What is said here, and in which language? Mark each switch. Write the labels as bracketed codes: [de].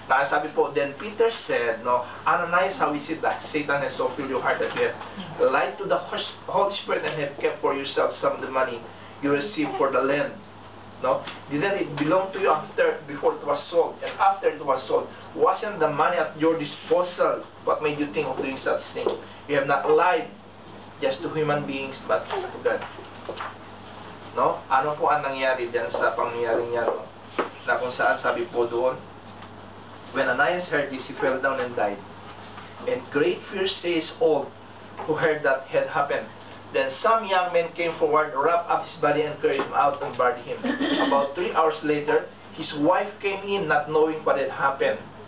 [tl] Sabi po, [en] then Peter said, no, Ananias, how is it that Satan has so filled your heart that you have lied to the Holy Spirit and have kept for yourself some of the money you received for the land? No? Didn't it belong to you before it was sold? And after it was sold, wasn't the money at your disposal? What made you think of doing such thing? You have not lied just to human beings, but to God. No? [tl] Ano po ang nangyari diyan sa pangyayaring niya, no? Na kung saan sabi po doon, [en] when Ananias heard this, he fell down and died. And great fear seized all who heard that had happened. Then some young men came forward, wrapped up his body, and carried him out and buried him. About 3 hours later, his wife came in, not knowing what had happened.